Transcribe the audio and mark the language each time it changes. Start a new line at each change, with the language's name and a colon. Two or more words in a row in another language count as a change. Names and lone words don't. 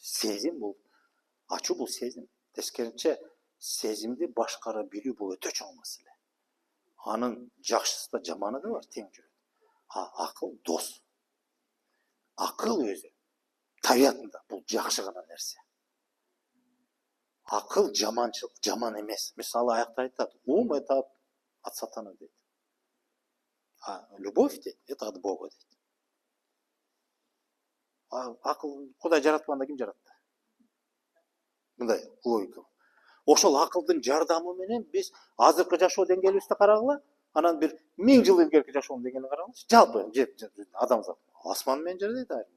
Kyrgyz: Сезим бул ачуу бул сезим. Тескерисинче сезимди башкара билүү бул өтө чоң маселе. Анын жакшысы да жаманы да бар, тең жүрөт. Акыл дос. Акыл өзү табиятында бул жакшы гана нерсе. Акыл жаманчылык, жаман эмес. Мисалы аякта айтат,
Russian: ум это от сатаны дейт. Любовь дейт, это от Бога дейт.
Kyrgyz: Акыл Кудай жаратканда ким жаратты? Мындай логика. Ошол акылдын жардамы менен биз азыркы жашоо деңгээлибизди карагыла, анан бир 1000 жыл илгерки жашоонун деңгээлин карагылачы. Жалпы жер адамзат асман менен жер дейт айырма.